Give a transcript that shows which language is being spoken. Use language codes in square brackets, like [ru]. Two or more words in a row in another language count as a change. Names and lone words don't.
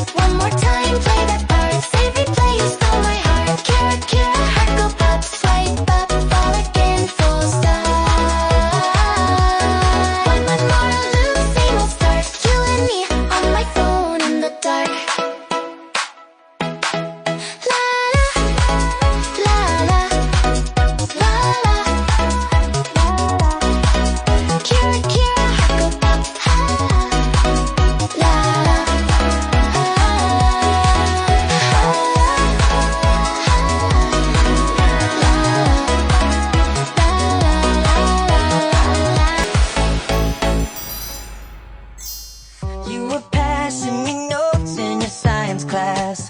[en] One more time, play that part. Save replay, you stole my heart. [ja] Kira, Kira, [en] heart goal, pop, swipe up, fall again, full stop. One more to lose, same old start. You and me on my phone in the dark. La la, la la, la la. [ja] Kira, Kira, [en] heart goal, pop, la la. You were passing me notes in your science class.